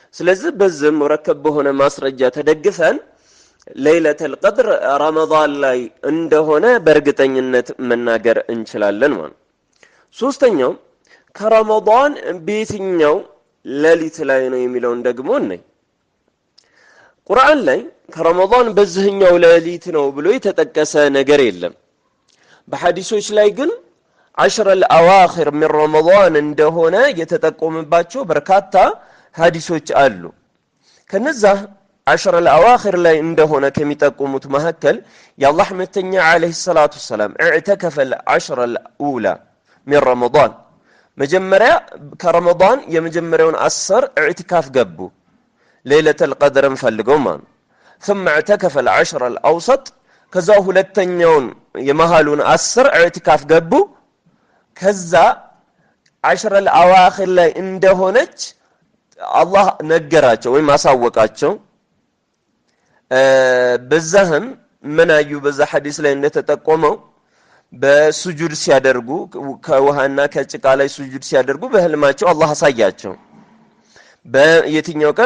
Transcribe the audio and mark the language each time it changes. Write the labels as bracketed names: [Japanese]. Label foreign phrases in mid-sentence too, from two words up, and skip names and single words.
[Amharic] ስለዚህ በዚህ ሙረከብ በሆነ ማስረጃ ተደግፈን ለይለተል ቀድር ረመዳን ላይ እንደሆነ በእርግጠኝነት መናገር እንችላለን ማለት። ሶስተኛው ከረመዳን በየትኛው ሌሊት ላይ ነው የሚለውን ደግሞ ነኝ። ቁርአን ላይ ከረመዳን በዚህኛው ሌሊት ነው ብሎ የተጠቀሰ ነገር የለም። በሐዲሶች ላይ ግን 10 [Arabic] الأواخر من رمضان [Amharic] እንደሆነ የተጠቆመባቸው በርካታ ሐዲሶች አሉ። ከነዛ 10 الأواخر ላይ እንደሆነ ከሚጠቁሙት መካከል የአላህ መልእክተኛ [Arabic] عليه الصلاة السلام اعتكف ال10 الأولى من رمضان [Amharic] መጀመሪያ ከረመዳን የመጀመሪያውን 10 اعتكاف ገቡ [Arabic] ليلة القدر [Amharic] ፈልገው ማለት [Arabic] ثم اعتكف ال10 الأوسط [Amharic] ከዛ ሁለተኛውን የመሃሉን 10 اعتكاف ገቡ ከዛ 10 الأواخر ላይ እንደሆነች አላህ ነገራቸው ወይ ማሳወቃቸው። በዛህም ምናዩ በዛ ሐዲስ ላይ እንደተጠቆመው በሱጁድ ሲያደርጉ ከውሃና ከጭቃ ላይ ሱጁድ ሲያደርጉ በህልማቸው አላህ አሳያቸው። በየትኛው ቀን?